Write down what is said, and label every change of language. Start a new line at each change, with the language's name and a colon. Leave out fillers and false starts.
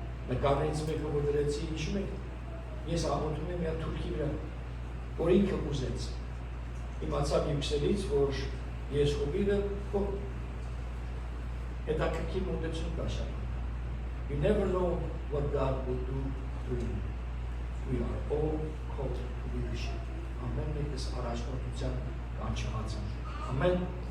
Armenian: Նկարներից մեկը որ դրեցի, հիշում եք, ես աղոթում եմ մի հատ Թուրքի վրա, որ ինքը ուզեց։ Իմացավ յուքսերից, որ ես հովիվը հետաքրքիր մոտեցում կա շատ։
English: You never know what God will do through you. We are all called to leadership.
Armenian: Ամեն մեկս առաջնորդության կանչված են։ Ամեն։